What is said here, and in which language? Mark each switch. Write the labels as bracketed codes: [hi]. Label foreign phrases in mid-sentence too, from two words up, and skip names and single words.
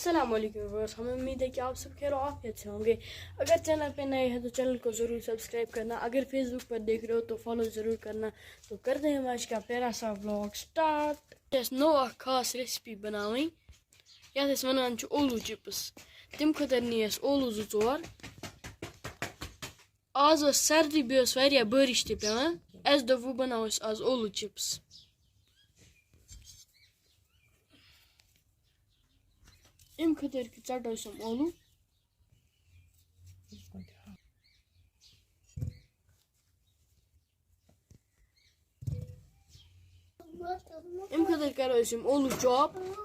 [ar] السلام عليكم [hi] व्यूअर्स, हमें उम्मीद है कि आप सब खैर आफियत से होंगे। अगर चैनल पे नए हैं तो चैनल को ज़रूर सब्सक्राइब करना, अगर फेसबुक पर देख रहे हो तो फॉलो ज़रूर करना। तो करते हैं आज का प्यारा सा व्लॉग स्टार्ट। [ks] नो खास रेसिपी बनावी ये वन ओलू चिप्स, तम खतर नी ओलू 2-4। आज सर्दी बे बारिश पेवान, अस दोप बनाओ आज ओलू चिप्स। अम खतर चटो ओलू अम खतर करो ओलू चॉप।